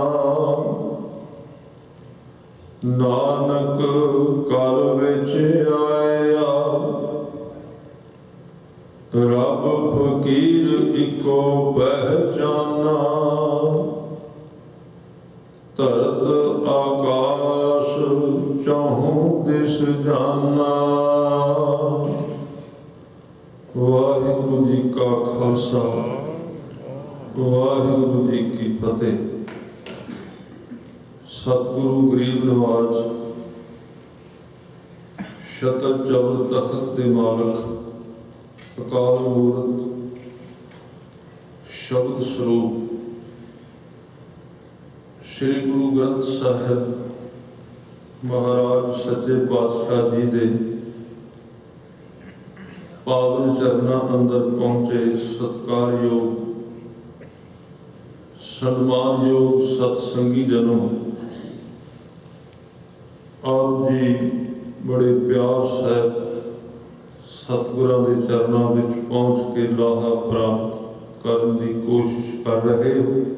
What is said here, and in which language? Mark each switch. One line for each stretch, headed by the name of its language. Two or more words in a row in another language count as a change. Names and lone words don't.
Punjabi: ਨਾਨਕ ਕਲ ਵਿਚ ਆਇਆ ਰੱਬ ਫ਼ਕੀਰ ਇਕੋ ਪਹਿਚਾਨਾ। ਤਰਤ ਆਕਾਸ਼ ਚਹੁੰ ਦਿਸ ਜਾਨਾ। ਵਾਹਿਗੁਰੂ ਜੀ ਕਾ ਖ਼ਾਲਸਾ ਵਾਹਿਗੁਰੂ ਜੀ ਕੀ ਫ਼ਤਿਹ। ਸਤਿਗੁਰੂ ਗਰੀਬ ਨਿਵਾਜ਼ ਛਤਰ ਚਵਰ ਤਖ਼ਤ ਕੇ ਮਾਲਕ ਅਕਾਲ ਮੂਰਤ ਸ਼ਬਦ ਸਰੂਪ ਸ੍ਰੀ ਗੁਰੂ ਗ੍ਰੰਥ ਸਾਹਿਬ ਮਹਾਰਾਜ ਸੱਚੇ ਪਾਤਸ਼ਾਹ ਜੀ ਦੇ ਪਾਵਨ ਚਰਨਾਂ ਅੰਦਰ ਪਹੁੰਚੇ ਸਤਿਕਾਰਯੋਗ ਸਨਮਾਨਯੋਗ ਸਤਿਸੰਗੀ ਜਨੋ, ਆਪ ਜੀ ਬੜੇ ਪਿਆਰ ਸਹਿਤ ਸਤਿਗੁਰਾਂ ਦੇ ਚਰਨਾਂ ਵਿਚ ਪਹੁੰਚ ਕੇ ਲਾਹਾ ਪ੍ਰਾਪਤ ਕਰਨੇ ਕੀ ਕੋਸ਼ਿਸ਼ ਕਰ ਰਹੇ ਹੋ।